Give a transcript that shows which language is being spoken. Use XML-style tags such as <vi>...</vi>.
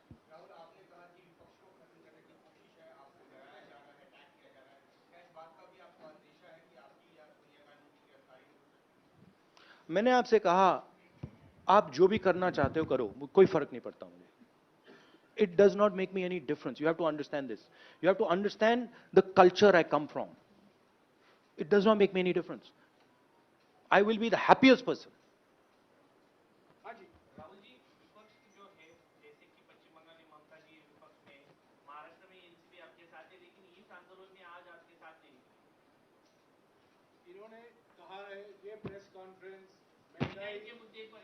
<hi>राहुल आपने कहा कि विपक्ष को खत्म करने की कोशिश है, आपको डराया जा रहा है, अटैक किया जा रहा है. क्या इस बात का भी आपको अंदेशा है कि आपकी या सोनिया गांधी की गिरफ्तारी हो सकती है? मैंने आपसे कहा आप जो भी करना चाहते हो करो, कोई फर्क नहीं पड़ता मुझे.</hi> <en>It does not make me any difference. You have to understand this. You have to understand the culture I come from. It does not make me any difference. I will be the happiest person.</en> <hi>Rahul ji विपक्ष जो है जैसे कि पश्चिम बंगाल में ममता जी विपक्ष में, महाराष्ट्र में NCP आपके साथ है लेकिन इस आंदोलन में आज आपके साथ नहीं. इन्होंने कहा है ये प्रेस कॉन्फ्रेंस महंगाई के मुद्दे पर</hi>